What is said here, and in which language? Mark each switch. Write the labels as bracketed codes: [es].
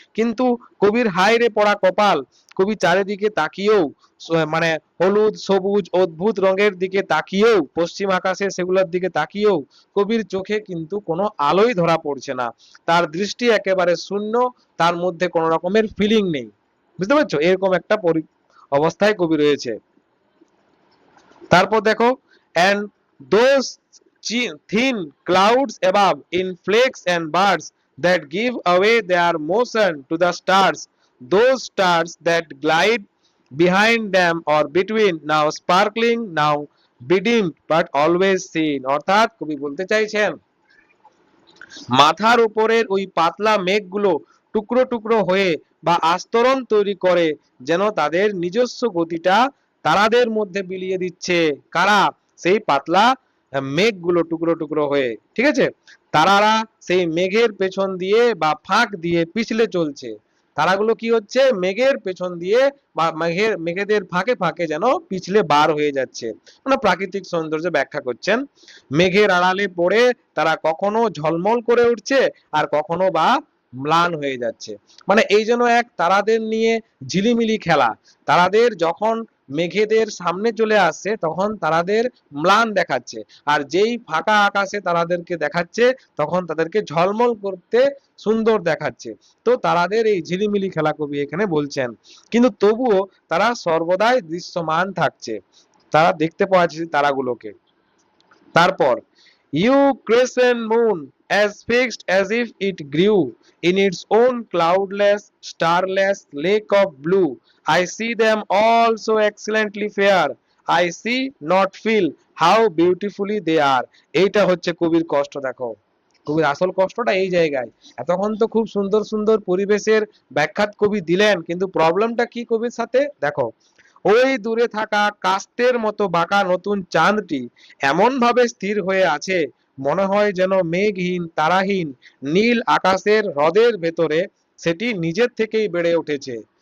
[bn] কিন্তু কবির হায়রে পড়া কপাল, কবি চারিদিকে তাকিয়েও মানে হলুদ সবুজ অদ্ভুত রঙের দিকে তাকিয়েও, পশ্চিম আকাশে সেগুলোর দিকে তাকিয়েও কবির চোখে কিন্তু কোনো আলোই ধরা পড়ছে না। তার দৃষ্টি একেবারে শূন্য, তার মধ্যে কোনো রকমের ফিলিং নেই। বুঝতে পারছো? এরকম একটা অবস্থায় কবি রয়েছে। তারপর দেখো, [en] and those thin clouds above in flakes and birds that give away their motion to the stars, those stars that glide behind them or between, now sparkling, now bedimmed, but always seen। [bn] অর্থাৎ কবি বলতে চাইছেন মাথার উপরের ওই পাতলা মেঘগুলো টুকরো টুকরো হয়ে বা আস্তরণ তৈরি করে যেন তাদের নিজস্ব গতিটা তারাদের মধ্যে বিলিয়ে দিচ্ছে। কারা? সেই পাতলা মেঘগুলো টুকরো টুকরো হয়ে, ঠিক আছে? তারারা সেই মেঘের পেছন দিয়ে বা ফাঁক দিয়ে পিছলে চলছে। তারাগুলো কি হচ্ছে? মেঘের পেছন দিয়ে বা মেঘেদের ফাঁকে ফাঁকে যেন পিছলে বার হয়ে যাচ্ছে। মানে প্রাকৃতিক সৌন্দর্য ব্যাখ্যা করছেন। মেঘের আড়ালে পড়ে তারা কখনো ঝলমল করে উঠছে আর কখনো বা ম্লান হয়ে যাচ্ছে। মানে এই যেন এক তারাদের নিয়ে ঝিলিমিলি খেলা। তারাদের যখন মেঘেদের সামনে চলে আসছে তখন তারাদের ম্লান দেখাচ্ছে, আর যেই ফাঁকা আকাশে তারাদেরকে দেখাচ্ছে তখন তাদেরকে ঝলমল করতে সুন্দর দেখাচ্ছে। তো তারাদের এই ঝিলিমিলি খেলা কবি এখানে বলছেন, কিন্তু তবুও তারা সর্বদাই দৃশ্যমান থাকছে, তারা দেখতে পাওয়া যাচ্ছে তারাগুলোকে। তারপর, [en] You crescent moon as fixed as if it grew in its own cloudless starless lake of blue, I see them all so excellently fair, I see not feel how beautifully they are। [bn] এইটা হচ্ছে কবির কষ্ট। দেখো কবির আসল কষ্টটা এই জায়গায়। এতক্ষণ তো খুব সুন্দর সুন্দর পরিবেশের ব্যাখ্যাত কবি দিলেন, কিন্তু প্রবলেমটা কি কবির সাথে? দেখো, ওই দূরে থাকা কাস্তের মতো বাঁকা নতুন চাঁদটি এমন ভাবে স্থির হয়ে আছে, মনে হয় যেন মেঘহীন তারাহীন নীল আকাশের হ্রদের ভেতরে সেটি নিজের থেকেই বেড়ে উঠেছে।